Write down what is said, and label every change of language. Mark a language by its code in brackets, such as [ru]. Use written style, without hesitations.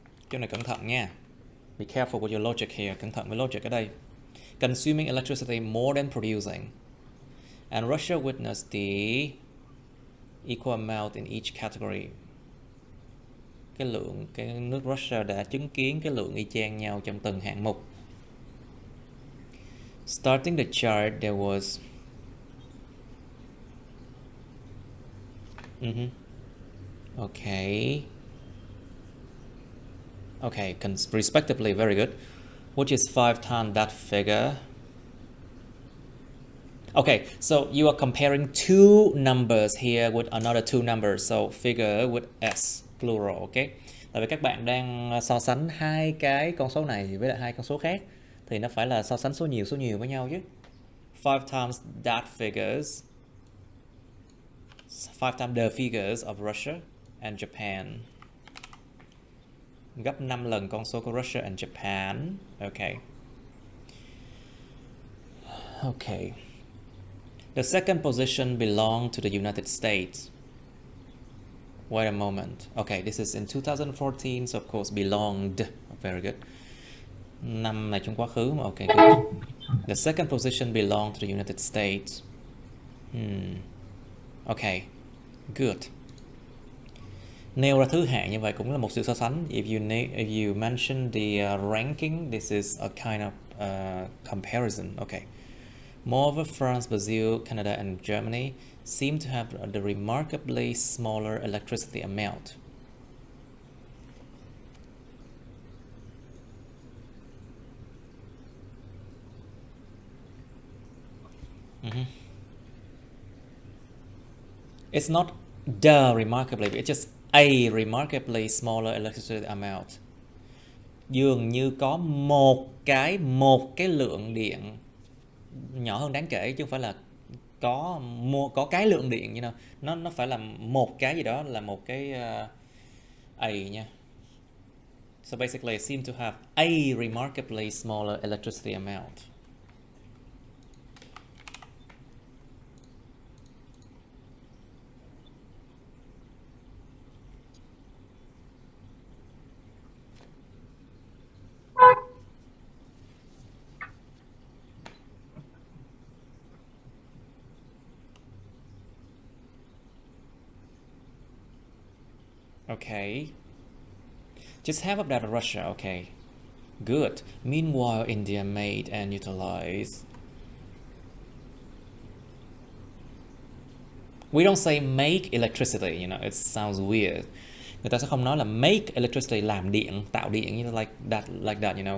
[vi] Chỗ này cẩn thận nha. [en] Be careful with your logic here. [vi] Cẩn thận với logic ở đây. [en] Consuming electricity more than producing. And Russia witnessed the equal amount in each category. [vi] Cái nước Russia đã chứng kiến cái lượng y chang nhau trong từng hạng mục. [en] Starting the chart, there was Okay, respectively, very good. Which is 5 times that figure. Okay, so you are comparing two numbers here with another two numbers, so figure with S, plural, okay? [vi] Tại vì các bạn đang so sánh hai cái con số này với lại hai con số khác thì nó phải là so sánh số nhiều với nhau chứ. [en] 5 times that figures, 5 times the figures of Russia and Japan. [vi] Gấp 5 lần con số của Russia and Japan. [en] Okay. Okay. The second position belonged to the United States. Wait a moment. Okay, this is in 2014, so of course belonged. Very good. [vi] Năm này trong quá khứ mà. [en] Okay, good. The second position belonged to the United States. Okay, good. [vi] Nêu ra thứ hạng như vậy cũng là một sự so sánh. [en] If you mention the ranking, this is a kind of comparison. Okay. Moreover, France, Brazil, Canada, and Germany seem to have the remarkably smaller electricity amount. It's not the remarkably, it's just a remarkably smaller electricity amount. [vi] Dường như có một cái lượng điện nhỏ hơn đáng kể, chứ không phải là có cái lượng điện, [en] you know. [vi] Nó phải là một cái gì đó, là một cái a nha. [en] So basically it seems to have a remarkably smaller electricity amount. Okay. Just half of that Russia, okay. Good. Meanwhile, India made and utilized. We don't say make electricity, you know, it sounds weird. [vi] Người ta sẽ không nói là [en] make electricity, [vi] làm điện, tạo điện, [en] you know, like that, you know.